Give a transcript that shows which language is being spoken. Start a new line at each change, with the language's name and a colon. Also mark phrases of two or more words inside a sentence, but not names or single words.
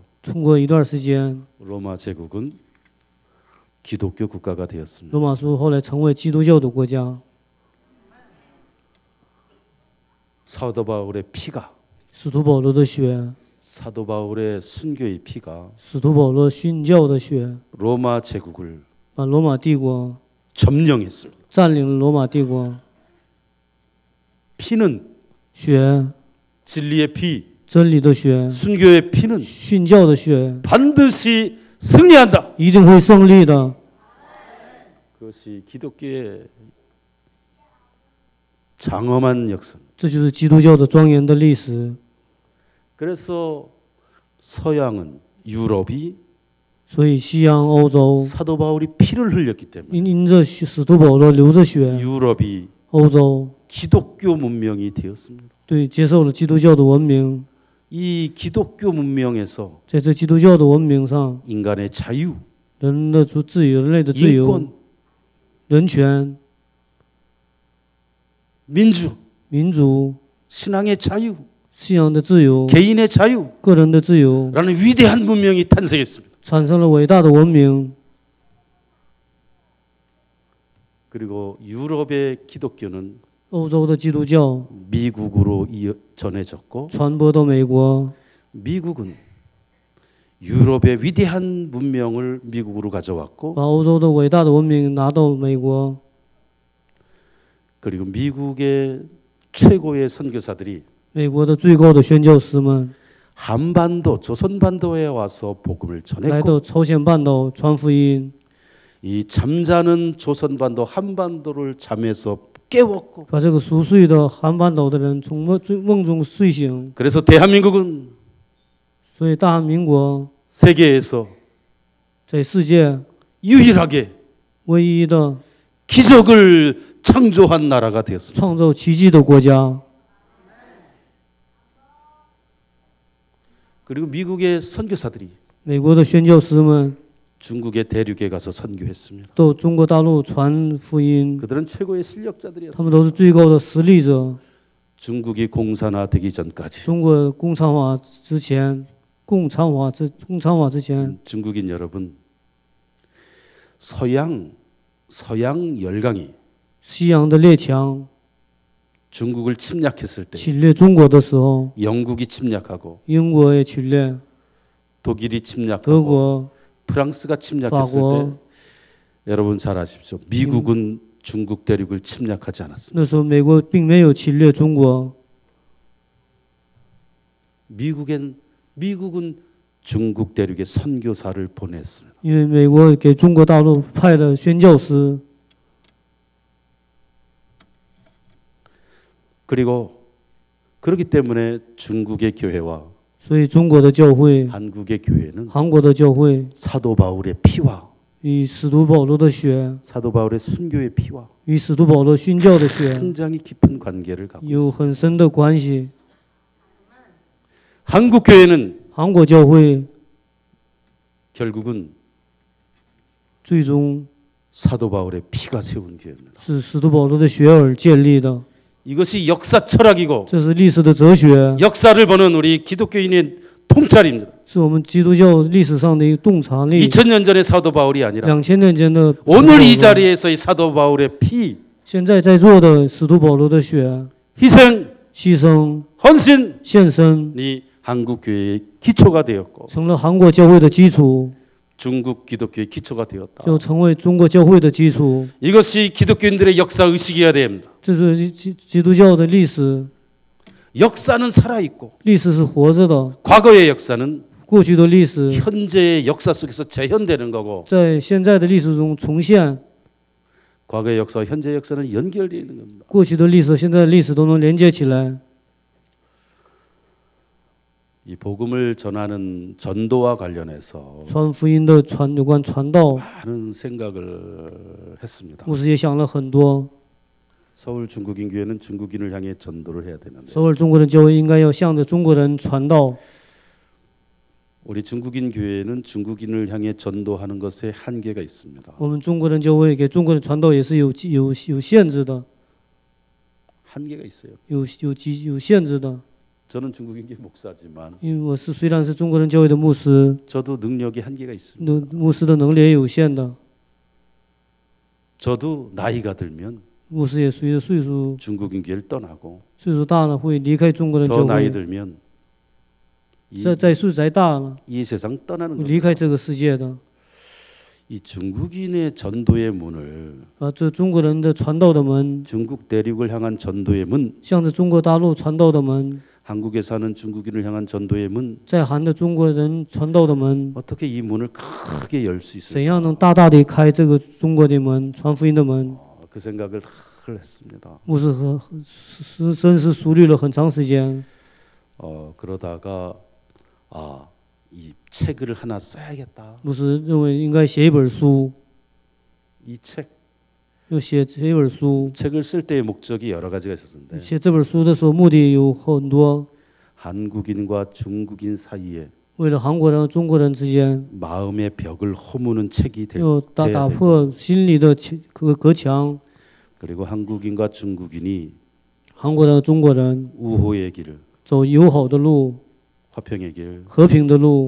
Chinese: 通过一段时间，
Korean: 로마 제국은 기독교 국가가 되었습니다.
Chinese: 罗马书后来成为基督教的国家。
Korean: 사도 바울의 피가
Chinese: 使徒保罗的血，
Korean: 사도 바울의 순교의 피가
Chinese: 使徒保罗殉教的血，
Korean: 로마 제국을
Chinese: 把罗马帝国
Korean: 점령했습니다.
Chinese: 占领了罗马帝国。
Korean: 피는
Chinese: 血，
Korean: 진리의 피,
Chinese: 真理的血，
Korean: 순교의 피는
Chinese: 殉教的血，
Korean: 반드시 승리한다.
Chinese: 一定会胜利的。
Korean: 그것이 기독교의 장엄한 역사.
Chinese: 这就是基督教的庄严的历史。
Korean: 그래서 서양은 유럽이
Chinese: 所以西洋欧洲
Korean: 사도 바울이 피를 흘렸기 때문에
Chinese: 因着使徒保罗流着血，
Korean: 유럽이
Chinese: 欧洲
Korean: 기독교 문명이 되었습니다.
Chinese: 对接受了基督教的文明。
Korean: 이 기독교 문명에서
Chinese: 在这基督教的文明上，
Korean: 인간의 자유,
Chinese: 人的自由、人类的自由、
Korean: 인권,
Chinese: 人权、
Korean: 민주,
Chinese: 民主、
Korean: 신앙의 자유,
Chinese: 信仰的自由、
Korean: 개인의 자유
Chinese: 个人的自由，
Korean: 라는 위대한 문명이 탄생했습니다.
Chinese: 产生了伟大的文明。
Korean: 그리고 유럽의 기독교는
Chinese: 欧洲的基督教
Korean: 미국으로 전해졌고
Chinese: 传播到美国，
Korean: 미국은 유럽의 위대한 문명을 미국으로 가져왔고
Chinese: 把欧洲的伟大的文明拿到美国。
Korean: 그리고 미국의 최고의 선교사들이
Chinese: 美国的最高的宣教师们
Korean: 한반도, 조선반도에 와서 복음을
Chinese: 来到
Korean: 전했고
Chinese: 朝鲜半岛传福音，
Korean: 이 잠자는 조선반도 한반도를 잠에서 깨웠고
Chinese: 把这个熟睡的韩半岛的人从梦中睡醒。
Korean: 그래서 대한민국은
Chinese: 所以大韩民国
Korean: 세계에서
Chinese: 在世界
Korean: 유일하게
Chinese: 唯一的
Korean: 기적을 창조한 나라가 되었습니다.
Chinese: 创造奇迹的国家。
Korean: 그리고 미국의 선교사들이
Chinese: 美国的宣教师们
Korean: 중국의 대륙에 가서 선교했습니다.
Chinese: 到中国大陆传福音，
Korean: 그들은 최고의
Chinese: 他
Korean: 실력자들이었습니다.
Chinese: 们都是最高的实力者。
Korean: 중국이 공산화되기 전까지
Chinese: 中国共产化之前， 共产法之前，
Korean: 중국인 여러분, 서양 열강이
Chinese: 西洋的列强
Korean: 중국을 침략했을 때,
Chinese: 侵略中国的时候，
Korean: 영국이 침략하고
Chinese: 英国也侵略，
Korean: 독일이
Chinese: 德
Korean: 침략하고
Chinese: 国、
Korean: 프랑스가
Chinese: 法
Korean: 침략했을 때
Chinese: 国，
Korean: 여러분 잘 아십시오. 미국은 중국 대륙을 침략하지 않았습니다.
Chinese: 那时候美国并没有侵略中国，
Korean: 미국은 중국 대륙에 선교사를 보냈습니다.
Chinese: 因为美国给中国大陆派的宣教师，
Korean: 그리고 그렇기 때문에 중국의 교회와
Chinese: 所以中国的教会、
Korean: 한국의 교회는
Chinese: 韩国的教会
Korean: 사도 바울의 피와
Chinese: 与使徒保罗的血，
Korean: 사도 바울의 순교의 피와
Chinese: 与使徒保罗宣教的血
Korean: 굉장히 깊은 관계를 갖고
Chinese: 有
Korean: 있습니다.
Chinese: 很深的关系。
Korean: 한국 교회는
Chinese: 韩国教会
Korean: 결국은
Chinese: 最终
Korean: 사도 바울의 피가 세운 교회입니다.
Chinese: 是使徒保罗的血而建立的，
Korean: 이것이 역사 철학이고
Chinese: 这是历史的哲学，
Korean: 역사를 보는 우리 기독교인의 통찰입니다.
Chinese: 是我们基督教历史上的一个洞察力。
Korean: 2000년 전의 사도 바울이 아니라
Chinese: 2000 年前的
Korean: 오늘 이 자리에서의 사도 바울의 피,
Chinese: 现在在座的使徒保罗的血，
Korean: 희생,
Chinese: 牺牲、
Korean: 헌신이
Chinese: 献身，
Korean: 한국 교회의 기초가 되었고
Chinese: 成了韩国教会的基础，
Korean: 중국 기독교의 기초가 되었다.
Chinese: 就成为中国教会的基础。
Korean: 이것이 기독교인들의 역사 의식이어야 됩니다.
Chinese: 这是基督教的历史，
Korean: 역사는 살아있고
Chinese: 历史是活着的，
Korean: 과거의 역사는
Chinese: 过去的历史
Korean: 현재의 역사 속에서 재현되는 거고
Chinese: 在现在的历史中重现，
Korean: 과거의 역사와 현재의 역사는 연결되어 있는 겁니다.
Chinese: 过去的历史、现在的历史都能连接起来。
Korean: 이 복음을 전하는 전도와 관련해서
Chinese: 传福音的有关传道，
Korean: 많은 생각을 했습니다.
Chinese: 牧师也想了很多。
Korean: 서울 중국인 교회는 중국인을 향해 전도를 해야 되는데
Chinese: 首尔中国人教会应该要向着中国人传道，
Korean: 우리 중국인 교회는 중국인을 향해 전도하는 것에 한계가 있습니다.
Chinese: 我们中国人教会给中国人传道也是有限制的，
Korean: 한계가 있어요.
Chinese: 有限制的。
Korean: 저는 중국인 교회 목사지만
Chinese: 因为我虽然是中国人教会的牧师，
Korean: 저도 능력이 한계가 있습니다.
Chinese: 牧师的能力也有限的。
Korean: 저도 나이가 들면
Chinese: 牧师也随着岁数
Korean: 중국인 교회를 떠나고
Chinese: 岁数大了会离开中国人
Korean: 더
Chinese: 教
Korean: 나이
Chinese: 会，
Korean: 들면
Chinese: 在岁数再大了
Korean: 이 세상 떠나는
Chinese: 会
Korean: 겁니다.
Chinese: 离开这个世界的。
Korean: 이 중국인의 전도의 문을
Chinese: 这中国人的传道的门，
Korean: 중국 대륙을 향한 전도의 문,
Chinese: 向着中国大陆传道的门，
Korean: 한국에 사는 중국인을 향한 전도의 문,
Chinese: 在韩的中国人传道的门，
Korean: 어떻게 이 문을 크게 열 수
Chinese: 怎
Korean: 있을까?
Chinese: 样能大大地开这个中国的门，传福音的门？
Korean: 그 생각을 늘 했습니다.
Chinese: 牧师深思熟虑了很长时间。
Korean: 그러다가 이 책을 하나 써야겠다.
Chinese: 牧师认为应该写一本书，
Korean: 이 책,
Chinese: 要写一本书。
Korean: 책을 쓸 때의 목적이 여러 가지가 있었는데
Chinese: 写这本书的时候，目的有很多，
Korean: 한국인과 중국인 사이에
Chinese: 为了韩国人和中国人之间，
Korean: 마음의 벽을 허무는 책이
Chinese: 要
Korean: 돼야
Chinese: 打
Korean: 됩니다.
Chinese: 破心里的隔墙。
Korean: 그리고 한국인과 중국인이
Chinese: 韩国人和中国人
Korean: 우호의 길을,
Chinese: 走友好的路、
Korean: 화평의 길,
Chinese: 和平的路，